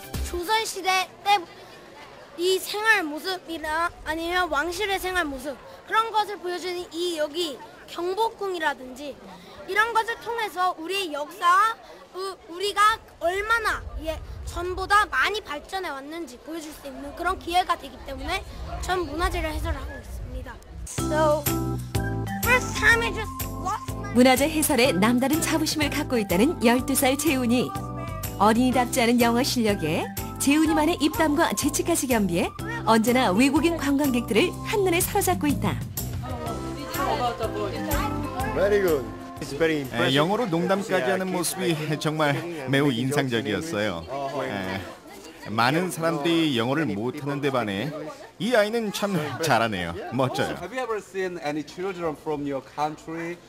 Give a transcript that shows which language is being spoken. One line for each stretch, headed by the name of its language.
Korean: 조선시대 때 이 생활 모습이나 아니면 왕실의 생활 모습 그런 것을 보여주는 이 여기 경복궁이라든지 이런 것을 통해서 우리의 역사와 우리가 얼마나 전보다 많이 발전해 왔는지 보여줄 수 있는 그런 기회가 되기 때문에 전 문화재를 해설하고 있습니다.
English: So, first time I just lost my...
Korean: 문화재 해설에 남다른 자부심을 갖고 있다는 12살 재훈이. 어린이답지 않은 영어 실력에 재훈이만의 입담과 재치까지 겸비해 언제나 외국인 관광객들을 한눈에 사로잡고 있다.
English: Very good. It's very impressive.
Korean: 영어로 농담까지 하는 모습이 정말 매우 인상적이었어요. 많은 사람들이 영어를 못하는 데 반해 이 아이는 참 잘하네요. 멋져요.
English: Have you ever seen any children from your country